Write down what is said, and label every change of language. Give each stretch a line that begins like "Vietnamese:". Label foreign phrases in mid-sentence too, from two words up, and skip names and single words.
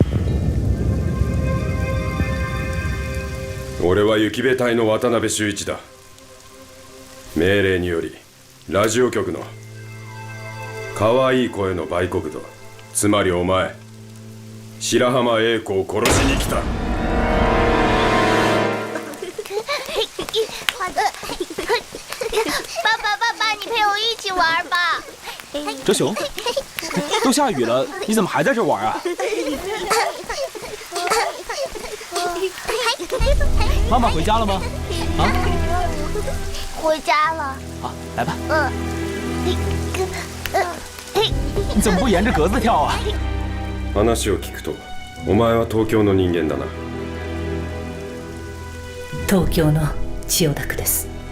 Japanese: 俺は雪部隊の渡辺修一だ。命令によりラジオ局の可愛い声の売国奴、つまりお前白浜英子を殺しに来た。
Chinese: 爸爸，爸爸，你陪我一起玩吧。哲雄，都下雨了，你怎么还在这玩啊？妈妈回家了吗？啊？回家了。好，来吧。你怎么不沿着格子跳啊？
Japanese: 話を聞くと、お前は東京の人間だな。東京の千代田区です。